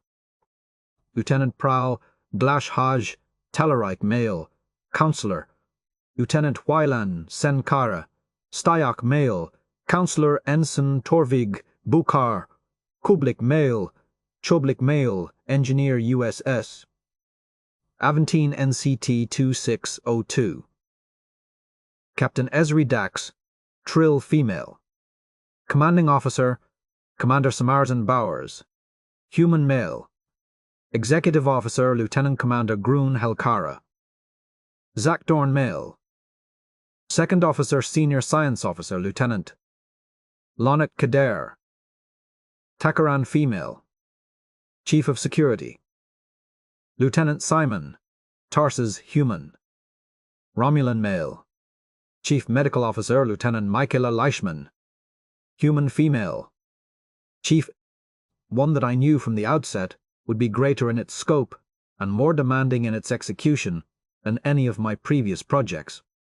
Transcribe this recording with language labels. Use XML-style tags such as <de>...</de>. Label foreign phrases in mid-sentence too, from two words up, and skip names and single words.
<en>Lieutenant Prowl Glash Haj Talarite Male, Counselor, Lieutenant Wylan Senkara, Styak Male, Counselor Ensign Torvig Bukhar, Kublik Male, Choblik Male, Engineer USS. Aventine NCT 2602. Captain Esri Dax, Trill Female. Commanding Officer, Commander Samaritan Bowers. Human Male. Executive Officer, Lieutenant Commander Grun Helkara. Zakdorn Male. Second Officer, Senior Science Officer, Lieutenant Lonet Kader. Takaran Female. Chief of Security, Lieutenant Simon, Tarsus Human. Romulan Male. Chief Medical Officer, Lieutenant Michaela Leishman. Human Female. Chief, one that I knew from the outset would be greater in its scope and more demanding in its execution than any of my previous projects.</en>